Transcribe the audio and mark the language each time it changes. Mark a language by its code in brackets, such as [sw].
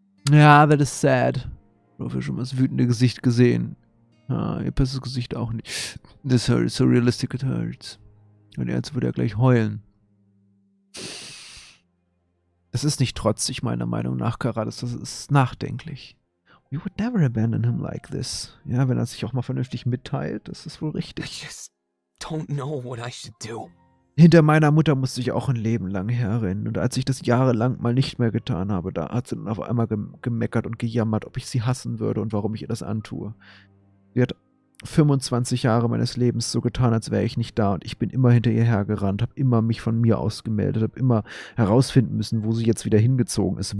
[de] Ja, [en] that is sad. [de] Ich habe schon mal das wütende Gesicht gesehen. Ja, ihr bestes Gesicht auch nicht. [en] This hurts, so realistic it hurts. [de] Und jetzt würde er gleich heulen. Das ist nicht trotzig, meiner Meinung nach, Karadas. Das ist nachdenklich. [en] We would never abandon him like this. [de] Ja, wenn er sich auch mal vernünftig mitteilt, das ist wohl [en] I [de] richtig. [en] just don't know what I should do. [de] Hinter meiner Mutter musste ich auch ein Leben lang herrennen. Und als ich das jahrelang mal nicht mehr getan habe, da hat sie dann auf einmal gemeckert und gejammert, ob ich sie hassen würde und warum ich ihr das antue. Sie hat 25 Jahre meines Lebens so getan, als wäre ich nicht da. Und ich bin immer hinter ihr hergerannt, habe immer mich von mir ausgemeldet, habe immer herausfinden müssen, wo sie jetzt wieder hingezogen ist.